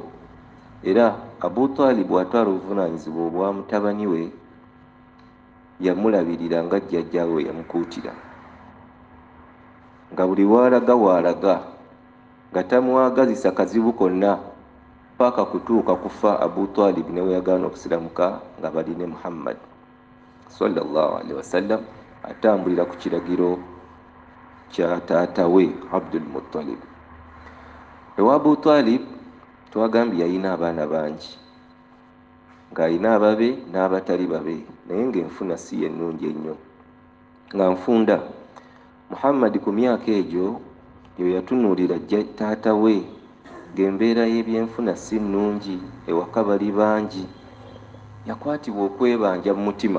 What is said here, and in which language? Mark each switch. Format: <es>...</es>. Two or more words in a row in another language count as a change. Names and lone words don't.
<lg>Era Abu Talib bw'atwala obuvunaanyizibwa obwa mutabani we yamulabirira nga jjajjaawe yamukuutira, nga buli waalaga nga tamwagazisa kazibu konna paka kutuuka kufa Abu Talib ne we yagaana okusiramuka nga bali ne Muhammad</lg> <ar>صلى الله عليه وسلم</ar> <lg>atambulira ku kiragiro kya taata we Abdul Muttalib. Ewa Abu Talib twagambye yalina abaana bangi, ng'alina ababe n'abatali babe, naye ng'enfuna si ennungi ennyo. Nga nfunda Muhammad ku myaka egyo yatunuulira taata we ng'embeera y'ebyenfuna si nnungi, ewaka bali bangi, yakwatibwa okwebanja mu mutima.</lg>